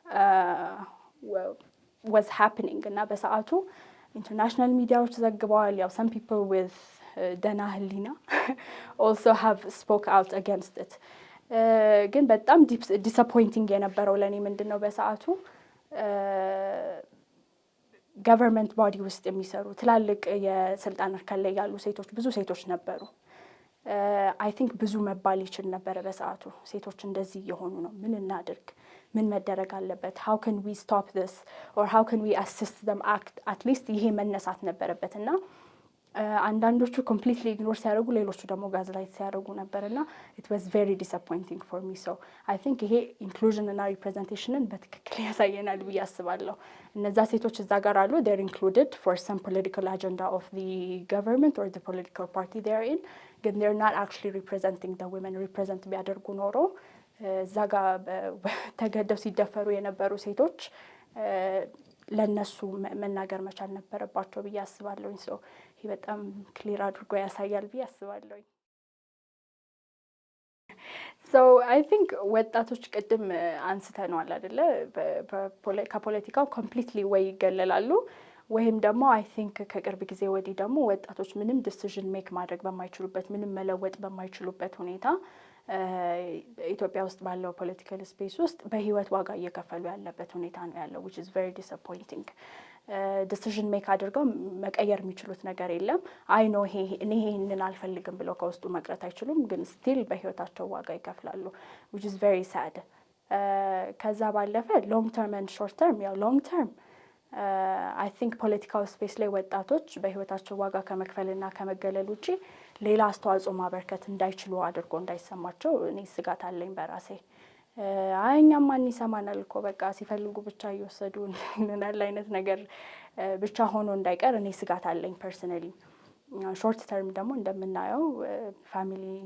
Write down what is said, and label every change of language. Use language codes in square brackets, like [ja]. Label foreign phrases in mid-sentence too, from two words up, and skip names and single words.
[en] was happening [am] እና በሰዓቱ ኢንተርናሽናል ሚዲያዎች ዘግበዋል ያው [en] some people with [am] ደህና ህሊና [en] also have spoke out against it [am] ግን በጣም disappointing የነበረው ለኔ ምንድነው በሰዓቱ [en] government body [am] ውስጥ የሚሰሩ ትላልቅ የስልጣን እርከን ላይ ያሉ ሴቶች ብዙ ሴቶች ነበሩ [en] I think [am] ብዙ መባል ይችል ነበር በሰዓቱ ሴቶች እንደዚህ እየሆኑ ነው ምን እናድርግ ምን መደረግ አለበት [en] how can we stop this or how can we assist them act at least [am] ይሄ መነሳት ነበረበትና አንዳንዶቹ [en] completely ignore [am] ሲያደርጉ ሌሎቹ ደግሞ ጋዝላይት ሲያደርጉ ነበርና [en] it was very disappointing for me so I think [am] ይሄ inclusion እና representationን በትክክል ያሳየናል ብዬ አስባለሁ እነዛ ሴቶች እዛ ጋር አሉ [en] they're included for some political agenda of the government or the political party they're in [am] ግን [en] they're not actually representing the women represent [am] ቢያደርጉ ኖሮ እዛ ጋር ተገደው ሲደፈሩ የነበሩ ሴቶች ለነሱ መናገር መቻል ነበረባቸው ብዬ አስባለሁ so ይሄ በጣም ክሊር አድርጎ ያሳያል ብዬ አስባለሁ [en] so I think [am] ወጣቶች ቅድም አንስተናል አይደለ ከፖለቲካው completely ወይ ይገለላሉ ወይም ደግሞ [en] I think [am] ከቅርብ ጊዜ ወዲህ ደግሞ ወጣቶች ምንም [en] decision make [am] ማድረግ በማይችሉበት ምንም መለወጥ በማይችሉበት ሁኔታ ኢትዮጵያ ውስጥ ባለው [en] political space [am] ውስጥ በህይወት ዋጋ እየከፈሉ ያለበት ሁኔታ ነው ያለው [en] which is very disappointing decision make [am] አድርገው መቀየር የሚችሉት ነገር የለም I know ይሄንን አልፈልግም ብለው ከውስጡ መቅረት አይችሉም ግን still በህይወታቸው ዋጋ ይከፍላሉ [en] which is very sad [am] ከዛ ባለፈ [en] long term and short term [am] ያው [en] long term I think political space [am] ላይ ወጣቶች በህይወታቸው ዋጋ ከመክፈልና ከመገለል ውጪ ሌላ አስተዋጽኦ ማበርከት እንዳይችሉ አድርጎ እንዳይሰማቸው እኔ ስጋት አለኝ በራሴ አይኛም ማን ይሰማናል እኮ በቃ ሲፈልጉ ብቻ እየወሰዱ እንናል አይነት ነገር ብቻ ሆኖ እንዳይቀር እኔ ስጋት አለኝ [en] personally short term [am] ደግሞ እንደምናየው ፋሚሊ